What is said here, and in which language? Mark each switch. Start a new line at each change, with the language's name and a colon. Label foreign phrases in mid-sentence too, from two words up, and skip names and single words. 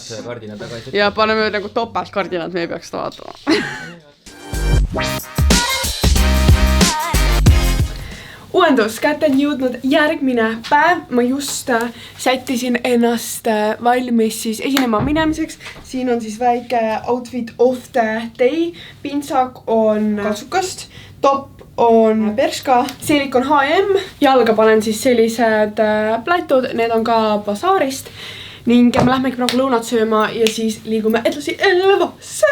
Estonian: Ja paneme nagu topelt kardinad, me ei peaks seda vaatama. Uuendus, kätte on jõudnud järgmine päev. Ma just sättisin ennast valmis siis esinema minemiseks. Siin on siis väike
English: outfit of the day.
Estonian: Pintsak on kaltsukast, top on Bershka, seelik on H&M. Jalga panen siis sellised plätud, need on ka basaarist. Ning me lähmegi praegu lõunat sööma ja siis liigume edasi Elvasse.